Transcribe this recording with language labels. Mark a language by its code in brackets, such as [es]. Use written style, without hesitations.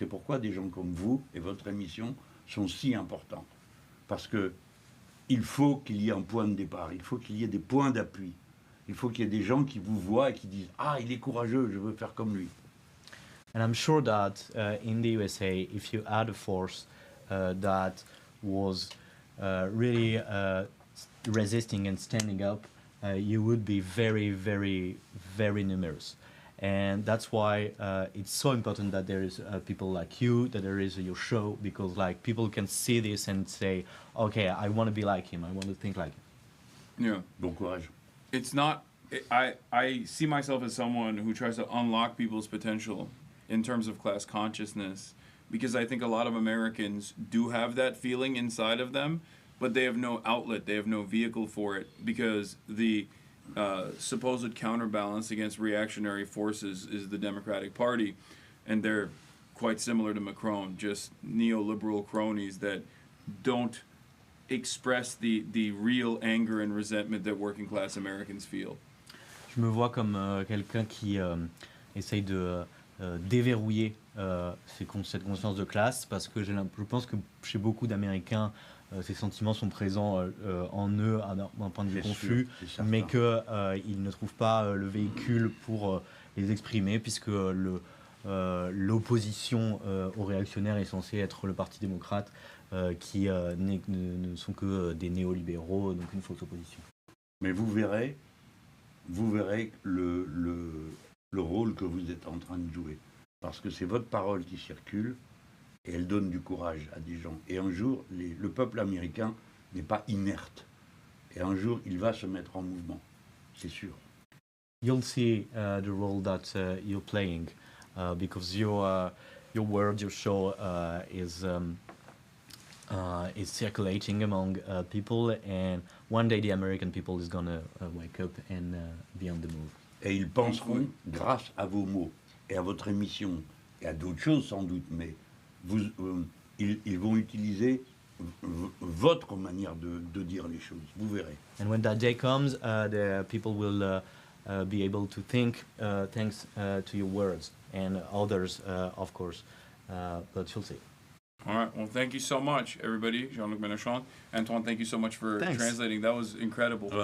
[fr] C'est pourquoi des gens comme vous et votre émission sont si importants. Parce que il faut qu'il y ait un point de départ, il faut qu'il y ait des points d'appui. Il faut qu'il y ait des gens qui vous voient et qui disent « Ah, il est courageux, je veux faire comme lui ». [en] And I'm sure that in the USA, if you had a force that was really resisting and standing up, you would be very, very, very numerous. And that's why it's so important that there is people like you, that there is your show, because like people can see this and say, okay, I want to be like him, I want to think like him. Yeah. [fr] Bon courage. [en] It's not. I see myself as someone who tries to unlock people's potential in terms of class consciousness, because I think a lot of Americans do have that feeling inside of them, but they have no outlet, they have no vehicle for it, because the supposed counterbalance against reactionary forces is the Democratic Party, and they're quite similar to Macron, just neoliberal cronies that don't express the real anger and resentment that working class Americans feel. [fr] Je me vois comme quelqu'un qui essaye de déverrouiller cette conscience de classe, parce que je pense que chez beaucoup d'Américains, ces sentiments sont présents en eux d'un point de vue C'est confus, sûr, c'est certain. mais qu'ils ne trouvent pas le véhicule pour les exprimer, puisque l'opposition aux réactionnaires est censée être le Parti démocrate, qui ne sont que des néolibéraux, donc une fausse opposition. Mais vous verrez le rôle que vous êtes en train de jouer. Parce que c'est votre parole qui circule et elle donne du courage à des gens. Et un jour, le peuple américain n'est pas inerte. Et un jour, il va se mettre en mouvement. C'est sûr. [en] You'll see the role that you're playing, because your word, your show is circulating among people, and one day the American people is gonna wake up and be on the move. [fr] Et ils penseront, grâce à vos mots et à votre émission, et à d'autres choses sans doute, mais ils vont utiliser votre manière de dire les choses. Vous verrez. [en] And when that day comes, the people will be able to think thanks to your words, and others, of course, but you'll see. All right. Well, thank you so much, everybody. Jean-Luc Mélenchon. Antoine, thank you so much for Thanks. translating. That was incredible.